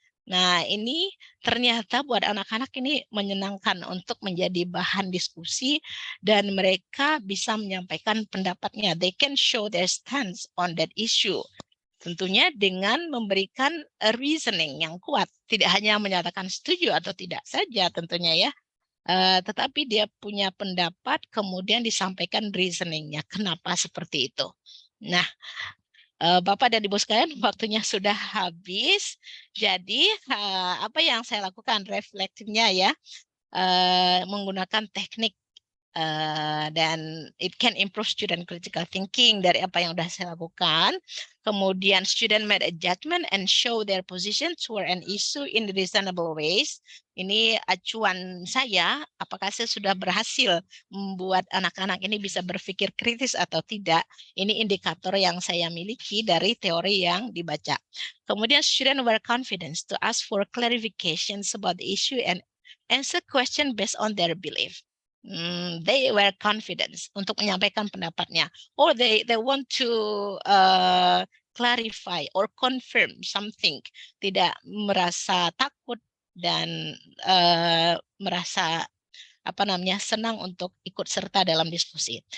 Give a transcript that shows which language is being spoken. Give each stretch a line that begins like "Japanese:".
Indonesian: Nah, ini ternyata buat anak-anak ini menyenangkan untuk menjadi bahan diskusi, dan mereka bisa menyampaikan pendapatnya.
English: They can show their stance on that issue.
Indonesian: Tentunya dengan memberikan reasoning yang kuat, tidak hanya menyatakan setuju atau tidak saja tentunya ya, tetapi dia punya pendapat, kemudian disampaikan reasoningnya kenapa seperti itu. Nah, Bapak dan Ibu sekalian, waktunya sudah habis. Jadi apa yang saya lakukan reflektifnya ya, menggunakan teknik dan
English: it can improve student critical thinking
Indonesian: dari apa yang sudah saya lakukan.
English: Kemudian student made a judgment and show their position toward an issue in reasonable ways.
Indonesian: Ini acuan saya, apakah saya sudah berhasil membuat anak-anak ini bisa berpikir kritis atau tidak. Ini indikator yang saya miliki dari teori yang dibaca.
English: Kemudian student were confident to ask for clarifications about the issue and answer question based on their belief. They were confident
Indonesian: untuk menyampaikan pendapatnya,
English: or they want to clarify or confirm something,
Indonesian: tidak merasa takut dan merasa senang untuk ikut serta dalam diskusi.